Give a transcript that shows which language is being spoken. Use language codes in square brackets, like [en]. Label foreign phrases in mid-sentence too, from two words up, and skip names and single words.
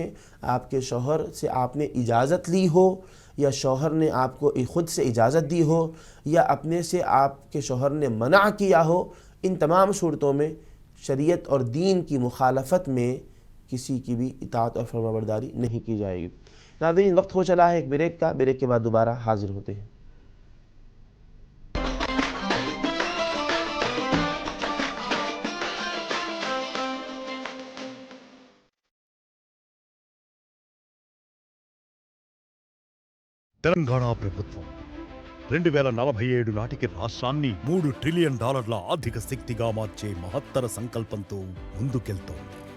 [ur] آپ کے شوہر سے آپ نے اجازت لی ہو، یا شوہر نے آپ کو خود سے اجازت دی ہو، یا اپنے سے آپ کے شوہر نے منع کیا ہو، ان تمام صورتوں میں شریعت اور دین کی مخالفت میں کسی کی بھی اطاعت اور فرما برداری نہیں کی جائے گی۔ ناظرین، وقت ہو چلا ہے ایک بریک کا، بریک کے بعد دوبارہ حاضر ہوتے ہیں۔ [te] తెలంగాణ ప్రభుత్వం 2047 నాటికి రాష్ట్రాన్ని $3 ట్రిలియన్ ఆర్థిక శక్తిగా మార్చే మహత్తర సంకల్పంతో ముందుకెళ్తోంది.